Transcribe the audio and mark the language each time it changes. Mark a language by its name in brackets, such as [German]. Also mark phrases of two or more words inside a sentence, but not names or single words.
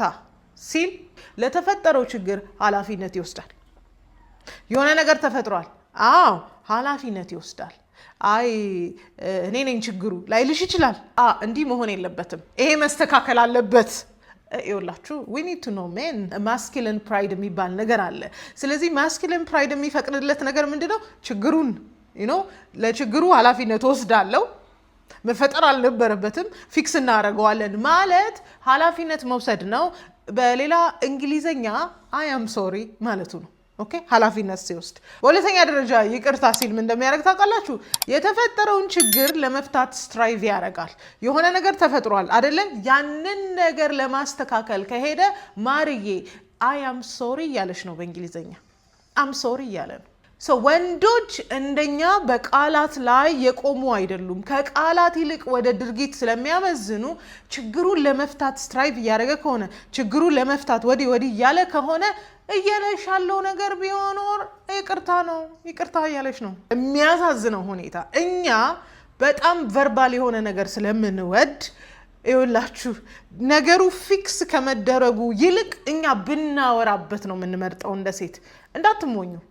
[Amharic] ሲል ለተፈጠረው ችግር ኃላፊነት ይወስዳል የሆነ ነገር ተፈጥሯል አዎ ኃላፊነት ይወስዳል አይ እኔ ነኝ ችግሩ ላይልሽ ይችላል እንዲህ መሆን የለበትም ይሄ መስተካከል አለበት ይውላችሁ [English] we need to know men masculine pride [Amharic] የሚባል ነገር አለ ስለዚህ [English] masculine pride [Amharic] የሚፈቅድለት ነገር ምንድነው ችግሩን ለችግሩ ኃላፊነት ወስዳለው መፈጠር አልነበረበትም ፊክስ እናደርገዋለን ማለት ኃላፊነት መውሰድ ነው በሌላ እንግሊዘኛ [English] I am sorry [Amharic] ማለቱ ነው ኦኬ ኃላፊነት ሲወስድ በሁለተኛ ደረጃ ይቅርታ ሲል ምን እንደሚያደርግ ታውቃላችሁ የተፈጠረውን ችግር ለመፍታት ስትራይቭ ያደርጋል የሆነ ነገር ተፈጥሯል አይደለ ያንን ነገር ለማስተካከል ከሄደ ማርዬ [English] I am sorry [Amharic] ያለሽ ነው በእንግሊዘኛ [English] I'm sorry [Amharic] ያለ ነው ወንዶች እንደኛ በቃላት ላይ የቆሙ አይደሉም ከቃላት ይልቅ ወደ ድርጊት ስለሚያመዝኑ ችግሩን ለመፍታት ስትራይቭ ያደረገ ከሆነ ችግሩን ለመፍታት ወዲህ ያለ ከሆነ እየለሻለው ነገር ቢሆኖር ይቅርታ እያለሽ ነው የሚያሳዝነው ሁኔታ እኛ በጣም ቨርባል የሆነ ነገር ስለምንወድ ይውላችሁ ነገሩ ፊክስ ከመደረጉ ይልቅ እኛ ብናወራበት ነው የምንመርጠው እንደ ሴት እንዳትሞኙ